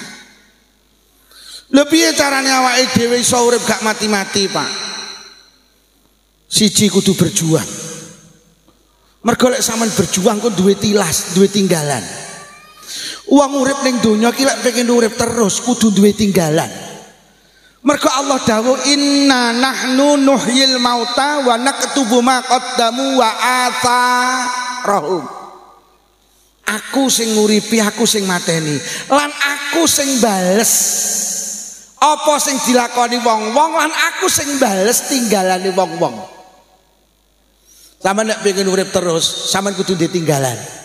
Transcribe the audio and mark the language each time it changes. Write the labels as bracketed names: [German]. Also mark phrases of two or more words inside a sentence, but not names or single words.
[Javanese] Lho piye carane awake dhewe iso urip gak mati-mati, Pak? Siji kudu berjuang. Mergo lek sampean berjuang kok duwe tilas, duwe tinggalan. Wong urip ning donya iki lek pengen urip terus kudu duwe tinggalan. Mergo Allah dawuh [Arabic] إنا نحن نحيي الموتى ونكتب ما قدموا وآثارهم. [Javanese] Aku sing nguripi, aku sing mateni, lan aku sing bales apa sing dilakoni wong-wong, lan aku sing bales tinggalane wong-wong. Sampeyan nek pengen urip terus, sampeyan kudu ditinggalan.